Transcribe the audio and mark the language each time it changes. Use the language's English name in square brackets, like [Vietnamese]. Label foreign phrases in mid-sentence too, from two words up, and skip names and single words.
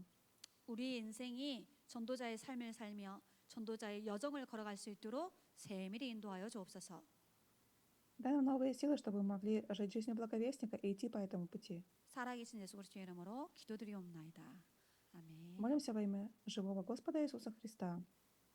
[Korean] 우리 인생이 전도자의 삶을 살며 전도자의 여정을 걸어갈 수 있도록 세밀히 인도하여 주옵소서. [Russian] Дай нам новые силы, чтобы мы могли жить жизнью благовестника и идти по этому пути. [Korean] 살아계신 예수 그리스도의 이름으로 기도드리옵나이다. 아멘. [Russian] Молимся во имя живого Господа Иисуса Христа.